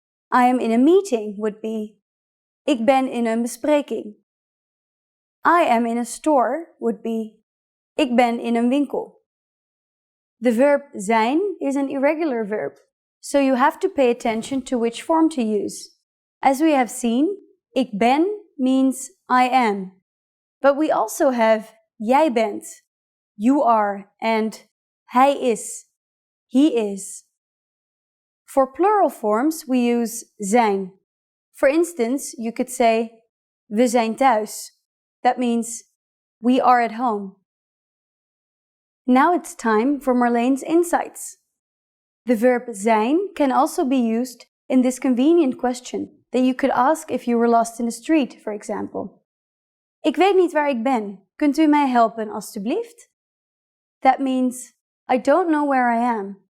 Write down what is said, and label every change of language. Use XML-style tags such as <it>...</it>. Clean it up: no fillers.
<en>I am in a meeting would be,</en> <nl>ik ben in een bespreking.</nl> <en>I am in a store would be,</en> <nl>ik ben in een winkel.</nl> <en>The verb zijn is an irregular verb, so you have to pay attention to which form to use. As we have seen,</en> <nl>ik ben</nl> <en>means I am. But we also have</en> <nl>jij bent,</nl> <en>you are, and</en> <nl>hij is,</nl> <en>he is. For plural forms, we use zijn. For instance, you could say,</en> <nl>we zijn thuis.</nl> <en>That means, we are at home. Now it's time for Marlene's insights. The verb zijn can also be used in this convenient question that you could ask if you were lost in the street, for example.</en> <nl>Ik weet niet waar ik ben. Kunt u mij helpen, alstublieft?</nl> <en>That means, I don't know where I am.</en>